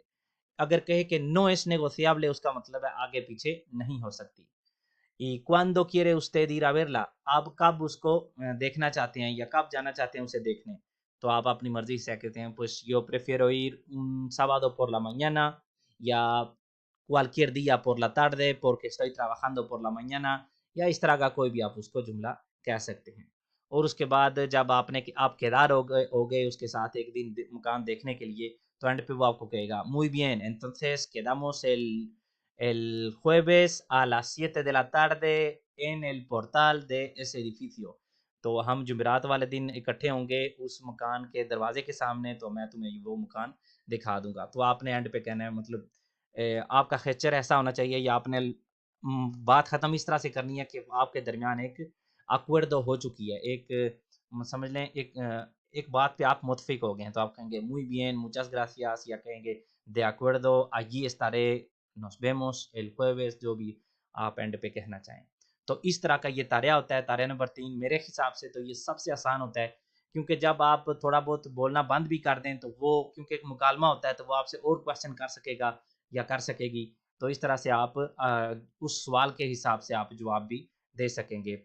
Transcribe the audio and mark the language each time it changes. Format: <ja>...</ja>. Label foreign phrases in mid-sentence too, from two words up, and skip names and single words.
<ur>اگر کہے کہ</ur> <es>no es negociable</es> <ur>اس کا مطلب ہے آگے پیچھے نہیں ہو سکتی.</ur> <es>y cuando quiere usted ir a verla,</es> <ur>آپ کب اس کو دیکھنا چاہتے ہیں یا کب جانا چاہتے ہیں اسے دیکھنے، تو آپ اپنی مرضی سے کہتے ہیں</ur> <es>pues yo prefiero ir un sábado por la mañana</es> <ur>یا</ur> <es>cualquier día por la tarde porque estoy trabajando por la mañana،</es> <ur>یا اس طرح کا کوئی بھی آپ اس کو جملہ کہہ سکتے ہیں. اور اس کے بعد جب آپ کیدار ہو گئے اس کے ساتھ ایک دن مکان دیکھنے کے لیے، تو اینڈ پہ وہ آپ کو کہے گا</ur> <es>muy bien entonces quedamos el jueves a las 7 de la tarde en el portal de ese edificio.</es> <ur>تو ہم جمعرات والے دن اکٹھے ہوں گے اس مکان کے دروازے کے سامنے، تو میں تمہیں وہ مکان دکھا دوں گا. تو آپ نے اینڈ پہ کہنا ہے، مطلب آپ کا خیچر ایسا ہونا چاہیے یا آپ نے بات ختم اس طرح سے کرنی ہے کہ آپ کے درمیان ایک اکوردو ہو چکی ہے، ایک سمجھ لیں ایک بات پہ آپ متفق ہو گئے ہیں، تو آپ کہیں گے</ur> <es>muy bien muchas gracias</es> <ur>یا کہیں گے</ur> <es>de acuerdo allí estaré nos vemos el jueves،</es> <ur>جو بھی آپ اینڈ پہ کہنا چاہیں. تو اس طرح کا یہ تاریہ ہوتا ہے. تاریہ نمبر 3 میرے حساب سے تو یہ سب سے آسان ہوتا ہے، کیونکہ جب آپ تھوڑا بہت بولنا بند بھی کر دیں تو وہ کیونکہ ایک مکالمہ ہوتا ہے تو وہ آپ سے اور کویسچن کر سکے گا یا کر سکے گی، تو اس طرح سے آپ اس سوال کے حساب سے آپ جواب بھی دے سکیں گے.</ur>